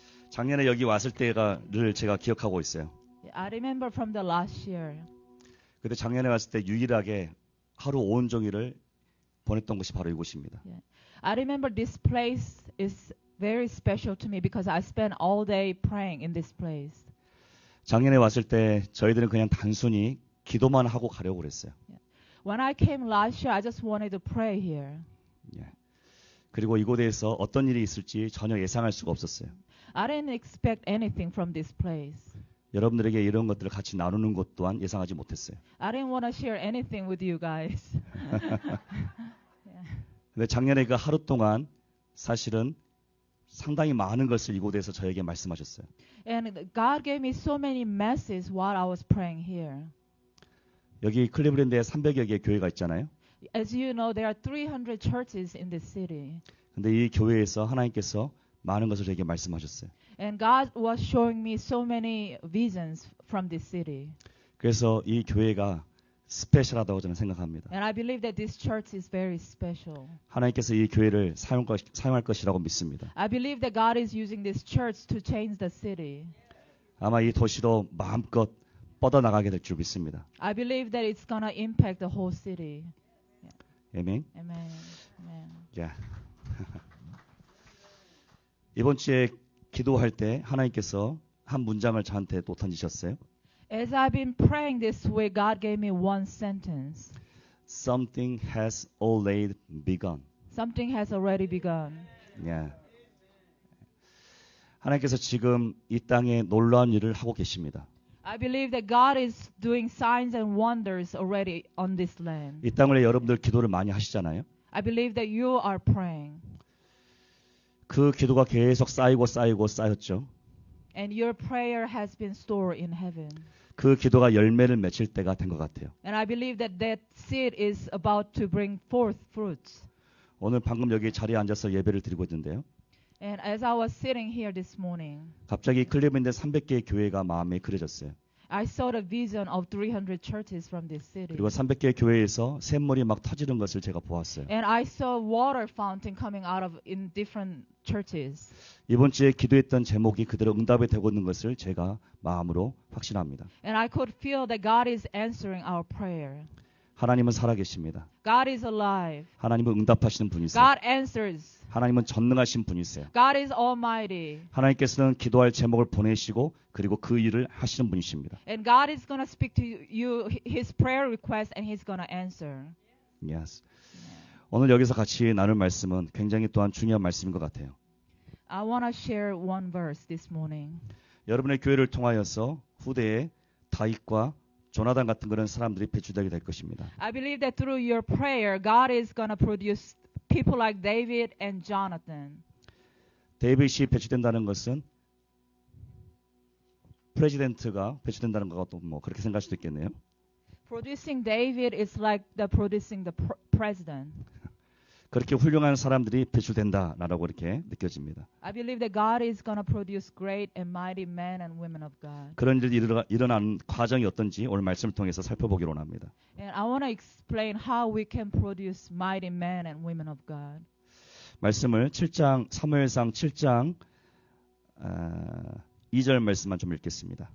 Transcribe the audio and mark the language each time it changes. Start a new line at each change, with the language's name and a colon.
Korean: 작년에 여기 왔을 때가를 제가 기억하고 있어요.
English: I remember from the last year.
Korean: 그때 작년에 왔을 때 유일하게 하루 온종일을 보냈던 곳이 바로 이곳입니다.
English: I remember this place is very special to me because I spent all day praying in this place.
Korean: 작년에 왔을 때 저희들은 그냥 단순히 기도만 하고 가려고 그랬어요.
English: When I came last year, I just wanted to pray here.
Korean: 예. 그리고 이곳에서 어떤 일이 있을지 전혀 예상할 수가 없었어요.
English: I didn't expect anything from this place.
Korean: 여러분들에게 이런 것들을 같이 나누는 것 또한 예상하지 못했어요.
English: I didn't want to share anything with you guys.
Korean: 근데 작년에 그 하루 동안 사실은 상당히 많은 것을 이곳에서 저에게 말씀하셨어요.
English: And God gave me so many messages while I was praying here.
Korean: 여기 클리브랜드에 300여 개의 교회가 있잖아요.
English: As you know, there are 300 churches in this city.
Korean: 근데 이 교회에서 하나님께서 많은 것을 저에게 말씀하셨어요.
English: And God was showing me so many visions from this city.
Korean: 그래서 이 교회가 스페셜하다고 저는 생각합니다.
English: And I believe that this church is very special.
Korean: 하나님께서 이 교회를 사용할 것이라고 믿습니다.
English: I believe that God is using this church to change the city.
Korean: 아마 이 도시도 마음껏 뻗어나가게 될 줄 믿습니다.
English: I believe that it's going to impact the whole city.
Korean: 아멘.
English: Amen. Amen. 야.
Korean: 이번 주에 기도할 때 하나님께서 한 문장을 저한테 또 던지셨어요.
English: As I've been praying this week, God gave me one sentence. Something has already begun. Something has already begun. 야.
Korean: 하나님께서 지금 이 땅에 놀라운 일을 하고 계십니다.
English: I believe that God is doing signs and wonders already on this land.
Korean: 이 땅을 여러분들 기도를 많이 하시잖아요.
English: I believe that you are praying.
Korean: 그 기도가 계속 쌓였죠.
English: And your prayer has been stored in heaven.
Korean: 그 기도가 열매를 맺힐 때가 된 것 같아요.
English: And I believe that that seed is about to bring forth fruits.
Korean: 오늘 방금 여기 자리에 앉아서 예배를 드리고 있는데요.
English: And as I was sitting here this morning,
Korean: 갑자기 클리브랜드 300개의 교회가 마음에 그려졌어요.
English: I saw the vision of 300 churches from this city.
Korean: 그리고 300개의 교회에서 샘물이 막 터지는 것을 제가 보았어요.
English: And I saw water fountain coming out of in different churches.
Korean: 이번 주에 기도했던 제목이 그대로 응답이 되고 있는 것을 제가 마음으로 확신합니다.
English: And I could feel that God is answering our prayer.
Korean: 하나님은 살아계십니다.
English: God is alive.
Korean: 하나님은 응답하시는 분이세요.
English: God answers.
Korean: 하나님은 전능하신 분이세요.
English: God is almighty.
Korean: 하나님께서는 기도할 제목을 보내시고 그리고 그 일을 하시는 분이십니다.
English: And God is going to speak to you his prayer request and he's going to answer. Yes.
Korean: 오늘 여기서 같이 나눌 말씀은 굉장히 또한 중요한 말씀인 것 같아요.
English: I want to share one verse this morning.
Korean: 여러분의 교회를 통하여서 후대에 다윗과 조나단 같은 그런 사람들이 배출되게 될 것입니다.
English: I believe that through your prayer, God is going to produce people like David and Jonathan.
Korean: 데이빗이 배출된다는 것은 프레지던트가 배출된다는 것도 뭐 그렇게 생각할 수도 있겠네요.
English: Producing David is like the producing the president.
Korean: 그렇게 훌륭한 사람들이 배출된다라고 이렇게 느껴집니다.
English: I believe that God is going to produce great and mighty men and women of God.
Korean: 그런 일이 일어나는 과정이 어떤지 오늘 말씀을 통해서 살펴보기로 합니다.
English: And I want to explain how we can produce mighty men and women of God.
Korean: 말씀을 7장 사무엘상 7장 2절 말씀만 좀 읽겠습니다.